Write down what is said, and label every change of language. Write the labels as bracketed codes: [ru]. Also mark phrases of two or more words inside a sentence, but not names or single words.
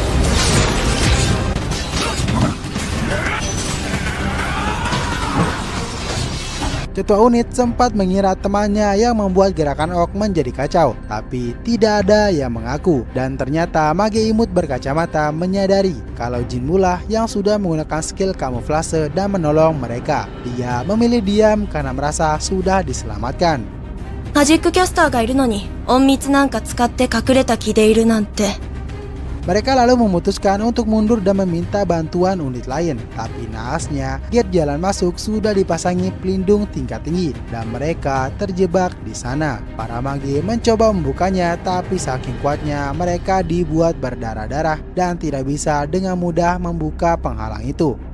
[id] Ketua unit sempat mengira temannya yang membuat gerakan orc menjadi kacau, tapi tidak ada yang mengaku. Dan ternyata mage imut berkacamata menyadari kalau Jinwoo lah yang sudah menggunakan skill kamuflase dan menolong mereka. Dia memilih diam karena merasa sudah diselamatkan. [ja] マジックキャスターがいるのに隠密なんか使って隠れた気でいるなんて。 [id] Mereka lalu memutuskan untuk mundur dan meminta bantuan unit lain. Tapi naasnya, gate jalan masuk sudah dipasangi pelindung tingkat tinggi dan mereka terjebak di sana. Para mage mencoba membukanya, tapi saking kuatnya mereka dibuat berdarah-darah dan tidak bisa dengan mudah membuka penghalang itu.